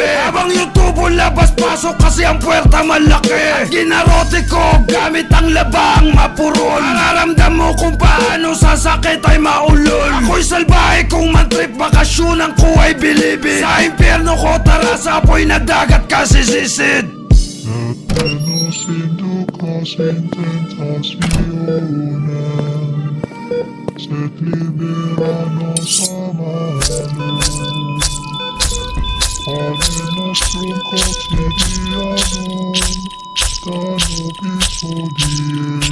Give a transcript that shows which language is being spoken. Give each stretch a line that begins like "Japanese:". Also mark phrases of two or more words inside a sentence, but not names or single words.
Filipino: Habang yung tubo labas-pasok kasi ang puwerta malaki. Ginarote ko gamit ang labang mapurol. Mararamdam mo kung paano sa sakit ay maulol. Ako'y salbahe kung mantrip, bakasyonan ko ay bilibid. Sa impyerno ko tara sa apoy na dagat kasi sisid.
Latin: Et nos inducas in tentationem, sed libera nos a malo. Pane nostrum quotidianum, da nobis hodie